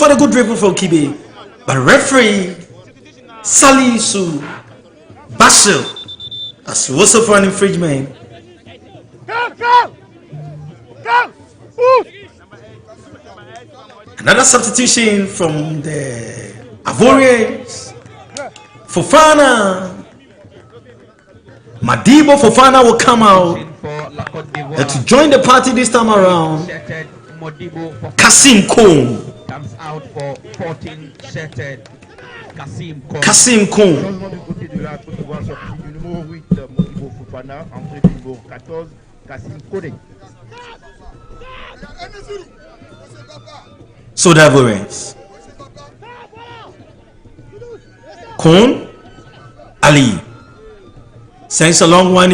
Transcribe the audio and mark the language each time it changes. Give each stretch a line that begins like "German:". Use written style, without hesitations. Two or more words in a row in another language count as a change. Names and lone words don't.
English: What a good dribble from Kibe, but referee Salisu Bashir as also for an infringement. Go! Another substitution from the Ivorians. Fofana. Madibo Fofana will come out to join the party this time around. Kasim Koum comes out for 14 shirted. Kasim Koum. Kasim Koum.
French: Changement du côté de la Côte d'Ivoire, sortie du numéro 8, Modibo Fofana, entrée du numéro 14, Kasim Cote.
English: So the Ivorians. Koum Ali sends a long one.